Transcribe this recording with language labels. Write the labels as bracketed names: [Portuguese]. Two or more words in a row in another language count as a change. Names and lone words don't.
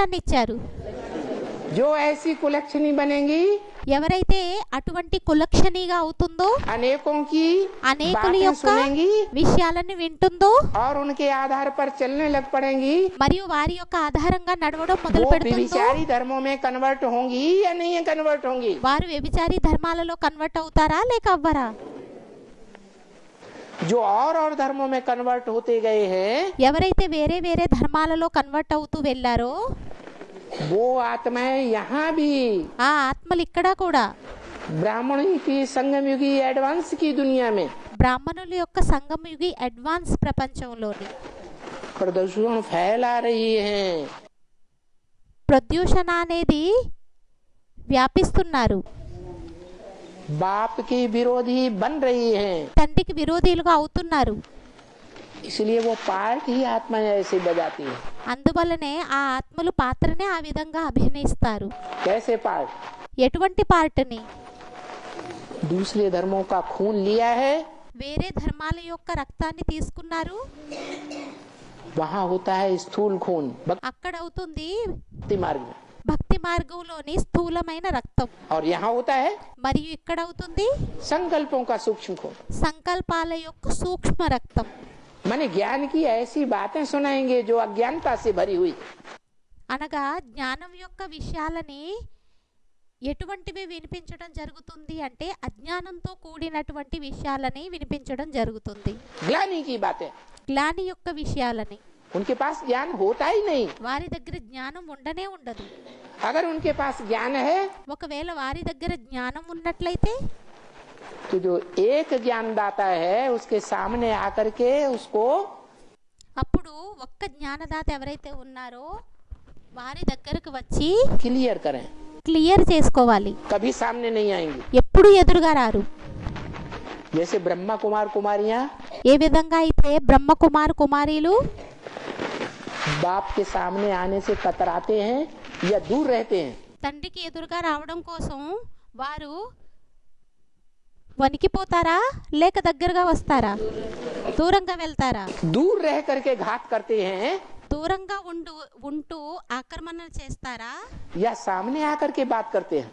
[Telugu] ఏం లక్ష్యాన్ని ఇచ్చారు? [Hindi] जो ऐसी कुलक्षणी बनेंगी [Telugu] ఎవరైతే అటువంటి కులక్షణిగా అవుతుందో, [Hindi] अनेकों की [Telugu] అనేకుల [Hindi] बातें [Telugu] యొక్క [Hindi] सुनेंगी [Telugu] విషయాలను వింటుందో [Hindi] और उनके आधार पर चलने लग पड़ेंगी, [Telugu] మరియు వారి యొక్క ఆధారంగా నడవడం మొదలు [Hindi] वो [Telugu] పెడుతుందో, [Hindi] व्यभिचारी धर्मों में कन्वर्ट होंगी या नहीं कन्वर्ट होंगी? [Telugu] వారు వ్యభిచారి ధర్మాలలో కన్వర్ట్ అవుతారా లేక అవ్వరా? [Hindi] जो और धर्मों में कन्वर्ट होते गए हैं, [Telugu] ఎవరైతే వేరే వేరే ధర్మాలలో కన్వర్ట్ అవుతూ వెళ్ళారో [Hindi] वो आत्माएं यहाँ भी [Telugu] ఆ ఆత్మలు ఇక్కడ కూడా [Hindi] ब्राह्मण की संगम युगी एडवांस की दुनिया में [Telugu] బ్రాహ్మణుల యొక్క సంగమయుగి అడ్వాన్స్ ప్రపంచంలోని [Hindi] प्रदूषण फैला रही हैं। [Telugu] ప్రదూషణ అనేది వ్యాపిస్తున్నారు, [Hindi] बाप की विरोधी बन रही हैं, [Telugu] తండ్రికి విరోధులుగా అవుతున్నారు. [Hindi] इसलिए वो पार्ट ही आत्माएं ऐसे बजाती है। [Telugu] అందువల్లనే ఆ ఆత్మలు పాత్రనే ఆ విధంగా అభినయిస్తారు. [Hindi] कैसे पार्ट? [Telugu] ఎటువంటి పార్ట్ని? [Hindi] दूसरे धर्मों का खून लिया है, [Telugu] వేరే ధర్మాల యొక్క రక్తాన్ని తీసుకున్నారు, [Hindi] वहाँ होता है स्थूल खून [Telugu] అక్కడ అవుతుంది [Hindi] भक्ति मार्ग में, [Telugu] భక్తి మార్గంలోని స్థూలమైన రక్తం, [Hindi] और यहाँ होता है [Telugu] మరియు ఇక్కడ అవుతుంది [Hindi] संकल्पों का सूक्ष्म खून। [Telugu] సంకల్పాల యొక్క సూక్ష్మ రక్తం. [Hindi] माने ज्ञान की ऐसी बातें सुनाएंगे जो अज्ञानता से भरी हुई। [Telugu] అనగా జ్ఞానం యొక్క విషయాలని ఎటువంటివి వినిపించడం జరుగుతుంది అంటే అజ్ఞానంతో కూడినటువంటి విషయాలని వినిపించడం జరుగుతుంది. [Hindi] ग्लानि की बातें, [Telugu] గ్లాని యొక్క విషయాలని. [Hindi] उनके पास ज्ञान होता ही नहीं। [Telugu] వారి దగ్గర జ్ఞానం ఉండనే ఉండదు. [Hindi] अगर उनके पास ज्ञान है [Telugu] ఒకవేళ వారి దగ్గర జ్ఞానం ఉన్నట్లయితే [Hindi] तो जो एक ज्ञानदाता है उसके सामने आकर के उसको [Telugu] అప్పుడు ఒక్క జ్ఞానదాత ఎవరైతే ఉన్నారో వారి దగ్గరకు వచ్చి [Hindi] क्लियर करें। [Telugu] క్లియర్ చేసుకోవాలి. [Hindi] कभी सामने नहीं आएंगे। [Telugu] ఎప్పుడు ఎదురుగా రారు. [Hindi] जैसे ब्रह्मा कुमार कुमारियां [Telugu] ఏ విధంగా అయితే బ్రహ్మకుమార్ కుమారీలు [Hindi] बाप के सामने आने से कतराते हैं या दूर रहते हैं, [Telugu] తండ్రికి ఎదురుగా రావడం కోసం వారు వణికిపోతారా లేక దగ్గరగా వస్తారా? దూరంగా వెళ్తారా? [Hindi] दूर रह करके घात करते हैं [Telugu] దూరంగా ఉంటూ ఆక్రమణ చేస్తారా [Hindi] या सामने आकर के बात करते हैं?